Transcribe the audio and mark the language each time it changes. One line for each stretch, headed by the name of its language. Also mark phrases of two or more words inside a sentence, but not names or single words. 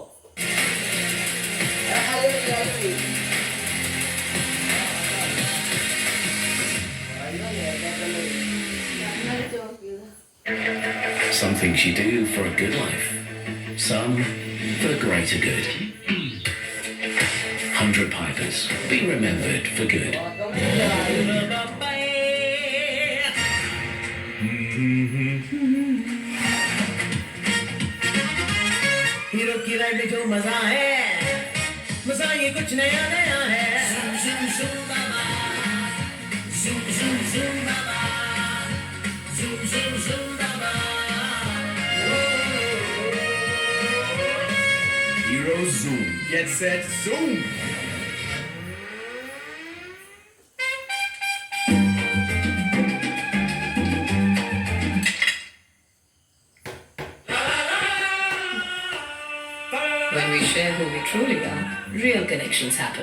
English: Some things you do for a good life, some for the greater good. 100 Pipers, be remembered for good.
Hindi: हीरो की राइड में जो मजा है, मजा ये कुछ नया नया है.
English: Zoom zoom zoom baba, zoom zoom zoom baba, zoom zoom zoom baba. Hero zoom, get set zoom. When we share who we truly are, real connections happen.